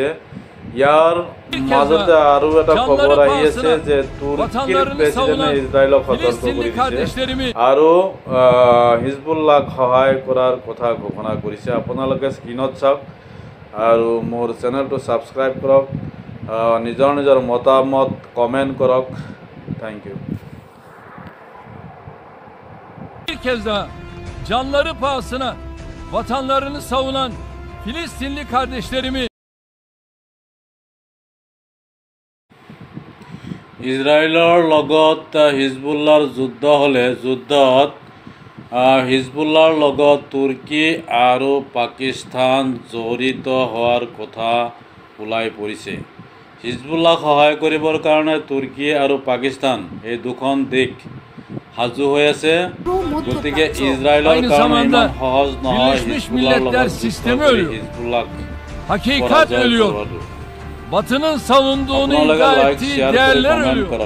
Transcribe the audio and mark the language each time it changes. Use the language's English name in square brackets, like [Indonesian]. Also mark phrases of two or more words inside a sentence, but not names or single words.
[Assamese] ইয়াৰ মাজতে আৰু এটা খবৰ আহি আছে যে তুৰ্কীৰ প্ৰেছিডেণ্টে ইজৰাইলক সতৰ্ক কৰি দিছে আৰু হিজবুল্লাহক সহায় কৰাৰ কথা ঘোষণা কৰিছে। আপোনালোকে স্ক্ৰীনত চাওক আৰু মোৰ চেনেলটো ছাবস্ক্ৰাইব কৰক, নিজৰ নিজৰ মতামত কমেন্ট কৰক। [English] Thank you. [Turkish] Bir kez daha canları pahasına vatanlarını savunan Filistinli kardeşlerimi [Assamese] ইজৰাইলৰ লগত হিজবুল্লাহৰ যুদ্ধ হ'লে যুদ্ধত হিজবুল্লাহৰ লগত তুৰ্কী আৰু পাকিস্তান জড়িত হোৱাৰ কথা ওলাই পৰিছে। হিজবুল্লাহক সহায় কৰিবৰ কাৰণে তুৰ্কী আৰু পাকিস্তান এই দুখন দেশ সাজু হৈ আছে। গতিকে ইজৰাইলৰ কাৰণে ইমান সহজ নহয় হিজবুল্লাহক [Turkish] hakikat ölüyor. Batı'nın savunduğunu iddia ettiği değerler ölüyor.